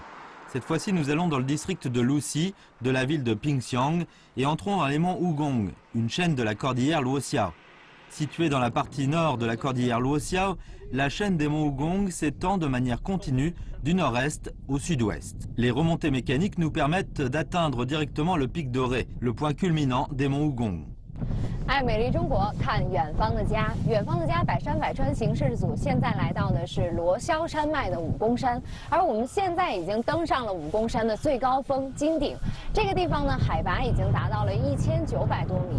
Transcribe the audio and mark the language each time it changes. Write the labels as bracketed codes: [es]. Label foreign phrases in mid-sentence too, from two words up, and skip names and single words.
[fr] Cette fois-ci, nous allons dans le district de Luxi, de la ville de Pingxiang, et entrons dans les monts Wugong, une chaîne de la cordillère Luoxia. Située dans la partie nord de la cordillère Luoxia, la chaîne des monts Wugong s'étend de manière continue du nord-est au sud-ouest. Les remontées mécaniques nous permettent d'atteindre directement le pic doré, le point culminant des monts Wugong. [zh] 爱美丽中国，看远方的家。远方的家，百山百川行驶组现在来到的是罗霄山脉的武功山，而我们现在已经登上了武功山的最高峰金顶。这个地方呢，海拔已经达到了1900多米。